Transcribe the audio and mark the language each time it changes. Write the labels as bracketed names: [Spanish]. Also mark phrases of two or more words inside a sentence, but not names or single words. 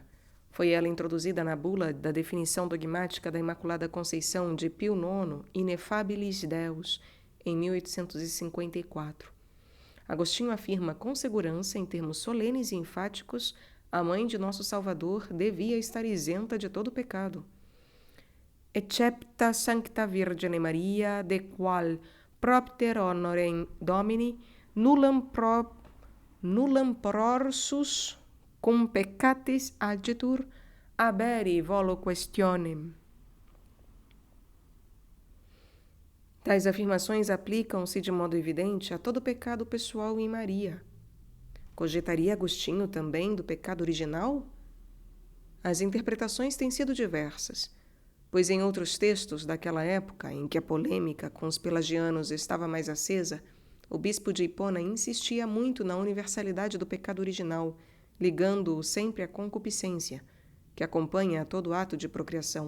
[Portuguese] Foi ela introduzida na bula da definição dogmática da Imaculada Conceição de Pio IX, Ineffabilis Deus, em 1854. Agostinho afirma com segurança, em termos solenes e enfáticos, a mãe de nosso Salvador devia estar isenta de todo pecado. [Latin] Excepta Sancta Virgine Maria, de qual propter honorem Domini, nullam nullam prorsus cum peccatis agitur haberi volo questionem. [Portuguese] Tais afirmações aplicam-se de modo evidente a todo pecado pessoal em Maria. Cogitaria Agostinho também do pecado original? As interpretações têm sido diversas, pois em outros textos daquela época, em que a polêmica com os pelagianos estava mais acesa, o bispo de Hipona insistia muito na universalidade do pecado original, ligando-o sempre à concupiscência, que acompanha todo ato de procriação.